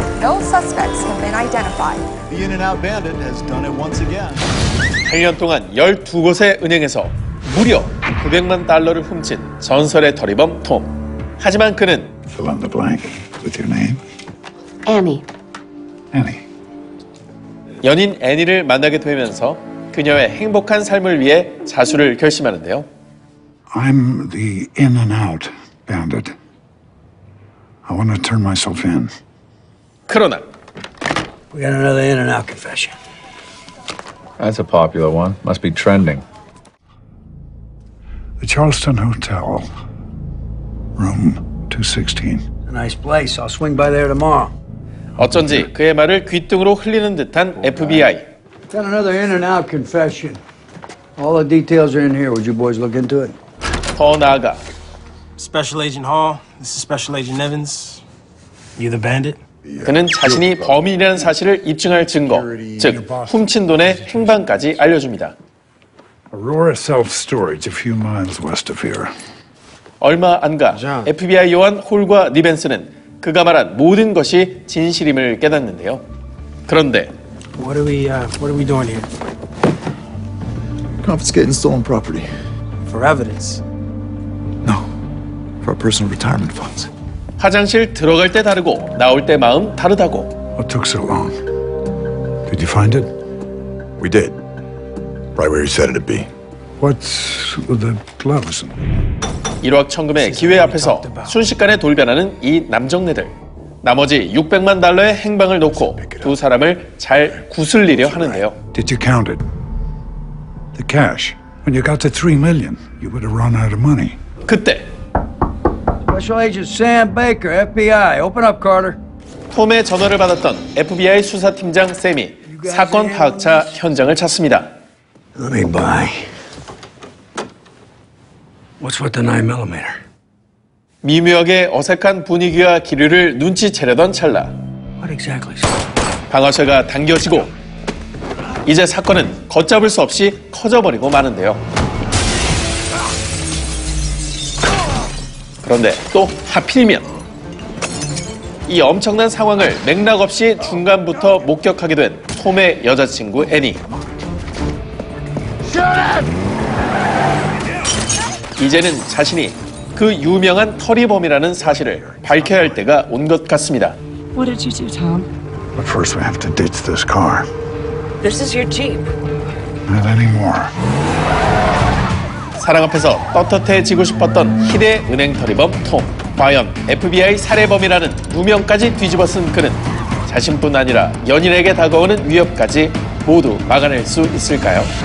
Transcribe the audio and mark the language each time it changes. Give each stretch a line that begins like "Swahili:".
English: No suspects have been identified. The In-N-Out bandit has done it once again.
Korean: 8년 동안 12곳의 은행에서 무려 900만 달러를 훔친 전설의 털이범 톰. 하지만 그는
English: Fill in the blank with your name. Annie. Annie.
Korean: 연인 애니를 만나게 되면서 그녀의 행복한 삶을 위해 자수를 결심하는데요.
English: I'm the In-N-Out bandit. I want to turn myself in.
Korean: 그러나
English: We got another In-N-Out confession. That's a popular one. Must be trending. The Charleston Hotel, room 216. A nice place. I'll swing by there tomorrow.
Korean: 어쩐지 그의 말을 귓등으로 흘리는 듯한 FBI.
English: Got another In-N-Out confession. All the details are in here. Would you boys look into it?
Korean: 더 나아가
English: Special Agent Hall, this is Special Agent Evans. You the bandit?
Korean: 그는 자신이 범인이라는 사실을 입증할 증거, 즉 훔친 돈의 행방까지 알려줍니다.
English: Aurora Self-Storage, a few miles west of here.
Korean: 얼마 안가 FBI 요원 홀과 니벤스는 그가 말한 모든 것이 진실임을 깨닫는데요. 그런데
English: What are we doing here? Confiscating stolen property. For evidence. No. For our personal retirement funds.
Korean: 화장실 들어갈 때 다르고 나올 때 마음 다르다고.
English: What took so long? Did you find it? We did. Right where you said it'd be. What's with the gloves?
Korean: 일확천금의 기회 앞에서 순식간에 돌변하는 이 남정네들. 나머지 600만 달러의 행방을 놓고 두 사람을 잘 구슬리려 하는데요.
English: Did you count it? The cash. When you got to 3 million, you would have run out of money.
Korean: 그때
English: Special Agent Sam Baker, FBI. Open up, Carter.
Korean: 톰의 전화를 받았던 FBI 수사팀장 샘이 사건 파악차 현장을 찾습니다.
English: Let me buy. What's with the 9mm?
Korean: 미묘하게 어색한 분위기와 기류를 눈치채려던 찰나
English: What exactly?
Korean: 방아쇠가 당겨지고 이제 사건은 걷잡을 수 없이 커져버리고 마는데요. 그런데 또 하필이면 이 엄청난 상황을 맥락 없이 중간부터 목격하게 된 톰의 여자친구 애니. 이제는 자신이 그 유명한 털이범이라는 사실을 밝혀야 할 때가 온 것 같습니다.
English: What did you do, Tom? But first we have to ditch this car. This is your Jeep. Not anymore.
Korean: 사랑 앞에서 떳떳해지고 싶었던 희대 은행 털이범 톰. 과연 FBI 살해범이라는 누명까지 뒤집어 쓴 그는 자신뿐 아니라 연인에게 다가오는 위협까지 모두 막아낼 수 있을까요?